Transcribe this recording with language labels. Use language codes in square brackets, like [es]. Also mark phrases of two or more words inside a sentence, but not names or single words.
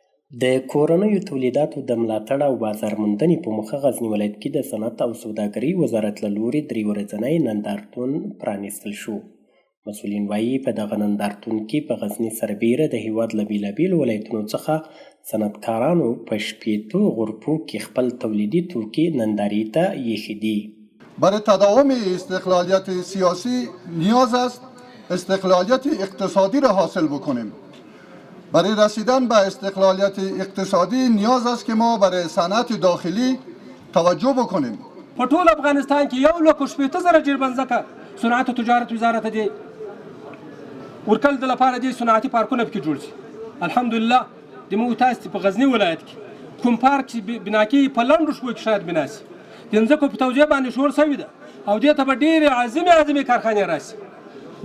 [ps] د کورنیو تولیداتو د ملاتړ او بازارموندنې په موخه غزني ولایت کې د صنعت او سوداګرۍ وزارت له لوري 3 ورځنی نندارتون پرانیستل شو. مسؤلین وایي په دغه نندارتون کې په غزني سربیره د هیواد له بیلابیلو ولایتونو څخه صنعتکارانو په 80 غرفو کې خپل تولیدي توکي نندارې ته ایښي دي. [fa] برای تداوم استقلالیت سیاسی نیاز است استقلالیت اقتصادی را حاصل بکنیم. برای رسیدن به استقلالیت اقتصادی نیاز است که ما برای صنعت داخلی توجه بکنیم. [ps] په ټول افغانستان کې 1,80,000 جربنځکه صنعت او تجارت وزارت دی ورکل د لپاره دي صنعتي پارکونه پکې جوړ شي. الحمدلله د موږ تاسو په غزني ولایت کې کوم پارک چې بنا کې په لنډو شپو کې شاید بنا شي د ځمکو په توزیع باندې شور شوی ده او دې ته به ډېرې عظیمې کارخانې راشي.